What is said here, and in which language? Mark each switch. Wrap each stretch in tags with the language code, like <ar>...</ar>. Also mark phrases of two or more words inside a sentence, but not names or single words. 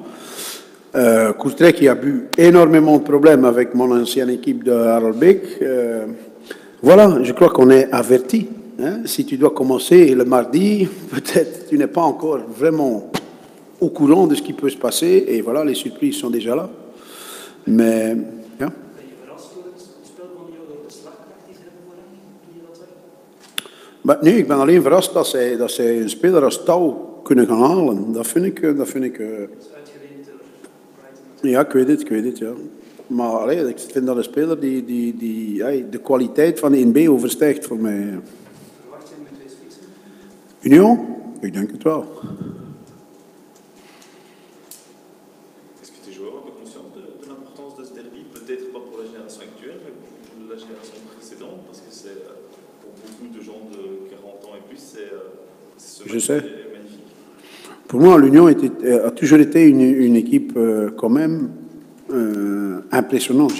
<fr>Courtrai qui a eu énormément de problèmes avec mon ancienne équipe de Harelbeek. Voilà, je crois qu'on est averti. Hein? Si tu dois commencer le mardi, peut-être tu n'es pas encore vraiment au courant de ce qui peut se passer. Et voilà, les surprises sont déjà là. Mais...</fr> <nl>Ja. Maar nee, ik ben alleen verrast dat zij een speler als Touw kunnen gaan halen. Dat vind ik... Ja, ik weet het, ja. Maar allee, ik vind dat een speler die de kwaliteit van de 1B overstijgt voor mij. Verwacht je met twee spitsen? Union? Ik denk het wel.</nl> <fr>Est-ce que tes joueurs ont conscience de l'importance de ce derby? Peut-être pas pour la génération actuelle, mais pour la génération précédente, parce que c'est pour beaucoup de gens de 40 ans et plus, c'est ce match qui est magnifique. Pour moi, l'Union a toujours été une équipe quand même impressionnante.</fr>